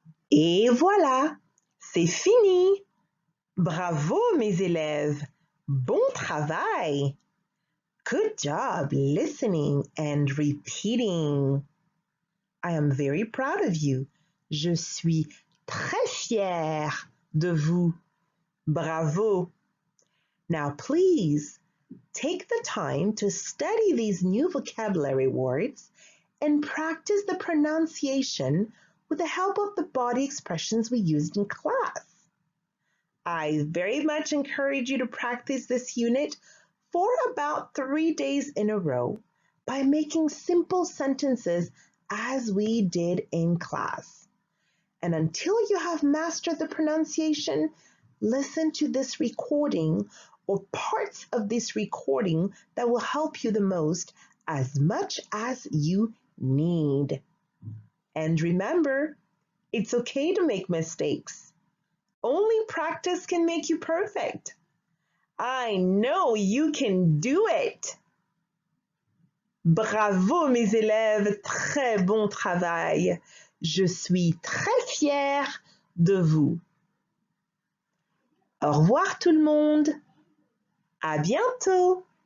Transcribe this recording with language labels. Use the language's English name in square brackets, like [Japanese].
[French] Et voilà, c'est fini. Bravo mes élèves. Bon travail. [English] Good job listening and repeating. I am very proud of you. [French] Je suis très fière de vous. Bravo. [English] Now please take the time to study these new vocabulary words and practice the pronunciation with the help of the body expressions we used in class. I very much encourage you to practice this unit for about 3 days in a row by making simple sentences as we did in class. And until you have mastered the pronunciation, listen to this recording or parts of this recording that will help you the most as much as you need. And remember, it's okay to make mistakes. Only practice can make you perfect. I know you can do it. [French] Bravo mes élèves, très bon travail. Je suis très fière de vous. Au revoir tout le monde. À bientôt.